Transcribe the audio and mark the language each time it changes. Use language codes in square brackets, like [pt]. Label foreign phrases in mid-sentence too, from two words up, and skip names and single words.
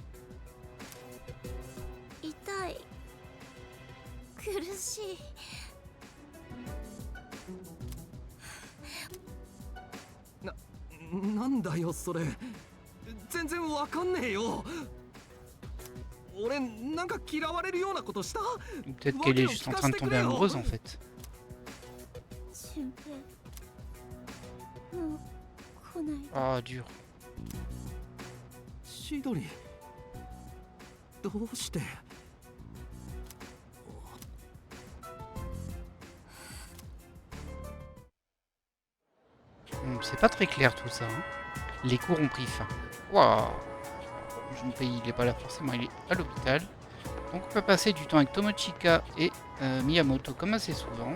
[ja] 痛い苦しいなんだよそれ全然わかんねえよ俺なんか嫌われるようなことした [fr] Peut-être qu'elle est juste en train de tomber amoureuse en fait. [ja] 順平もう来ないで [fr] Ah, dur. [ja] 千鳥どうして [fr] C'est pas très clair tout ça. Hein. Les cours ont pris fin. Waouh. Junpei, il est pas là forcément, il est à l'hôpital. Donc on peut passer du temps avec Tomochika et Miyamoto comme assez souvent.